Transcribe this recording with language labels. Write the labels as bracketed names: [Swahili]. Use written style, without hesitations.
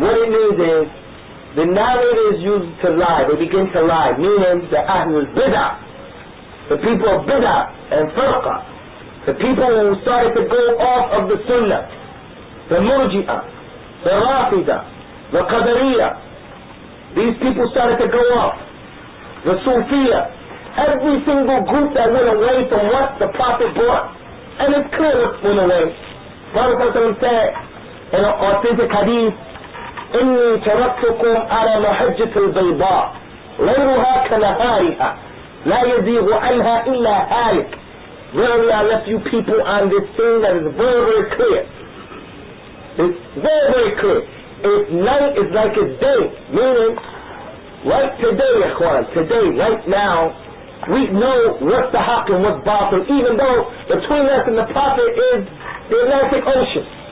[English] What it means is, the narrators used to lie, they begin to lie, meaning the Ahlul Bid'ah, the people of Bid'ah and Firqa, the people who started to go off of the Sunnah, the Murji'ah, the Rafidah, the Qadariyah, these people started to go off, the Sufiyah, every single group that went away from what the Prophet brought, and it's clear what went away. Prophet said in an authentic hadith, [Arabic] إني تركتكم على محجة البيضاء ليلها كنهارها لا يزيغ عنها إلا هالك. [English] Verily I left you people on this thing that is very, very clear. It's very, very clear. If night is like a day, meaning right today, Ikhwan, today, right now, we know what's the haqq and what's batil, even though between us and the Prophet is the Atlantic Ocean.